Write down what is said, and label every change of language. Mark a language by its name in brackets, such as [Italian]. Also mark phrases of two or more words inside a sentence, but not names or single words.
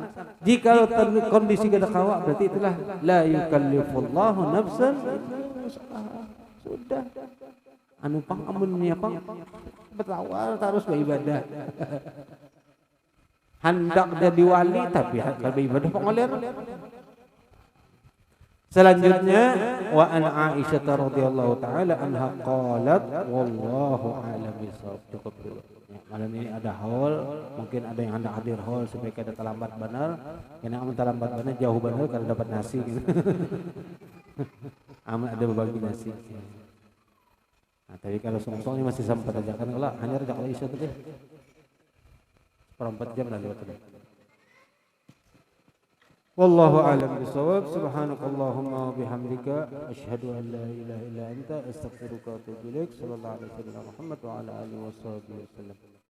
[Banjar] Jika kondisi kada kawa, berarti itulah [Arabic] لا يكلف الله نفسا إلا وسعها. [Banjar] Sudah. Anupang amunnya pang bertawar terus beribadah. Hendak jadi wali tapi kalau beribadah pengoler. [Arabic] Selanjutnya وعن عائشة رضي الله تعالى عنها قالت والله أعلم بالصواب. [Indonesian] Cukup dulu. [Banjar] Malam ini ada haul, mungkin ada yang hendak hadir haul supaya kada terlambat benar. Karena amun terlambat benar jauh benar kada dapat nasi gitu. Amun ada berbagi nasi. Nah, tapi kalau songsong ini masih sempat aja kan, kalau hanya rejak Aisyah tadi 4 jam lah lewat tadi. [Arabic] والله أعلم بالصواب. سبحانك اللهم وبحمدك أشهد أن لا إله إلا أنت أستغفرك وأتوب إليك. صلى الله عليه وسلم محمد وعلى آله وسلم.